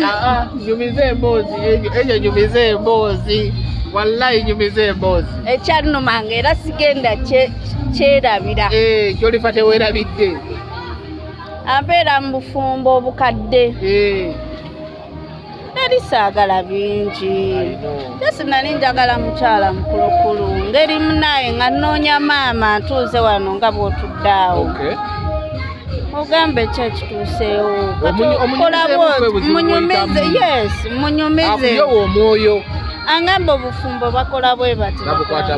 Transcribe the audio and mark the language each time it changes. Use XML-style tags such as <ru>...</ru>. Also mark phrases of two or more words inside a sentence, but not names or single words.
<lg>Ah, ah, nyumize emboozi, eyo, eyo nyumize emboozi. Wallahi nyumize emboozi. Ekyannumanga era sigenda kye-, kyerabira. Eh, kyolifa teweerabidde. Ambeera mu bufumbo obukadde. Eh. Nali saagala bingi.</lg> <en>I know.</en> <lg>Just nali njagala mukyala mukulukulu. Ngeri munaye nga nnoonya maama ntuuze wano nga bw'otudde awo. Okay. Ogambe ki ekituuseewo? Omunyu-, Kati omunyumize okola bw'oti, bwe buzima munyumize, bw'oyitamu. yes, munyumize. Akuyewo omwoyo. Angamba obufumbo bakola bwe bati, Babukwata bakola.</lg>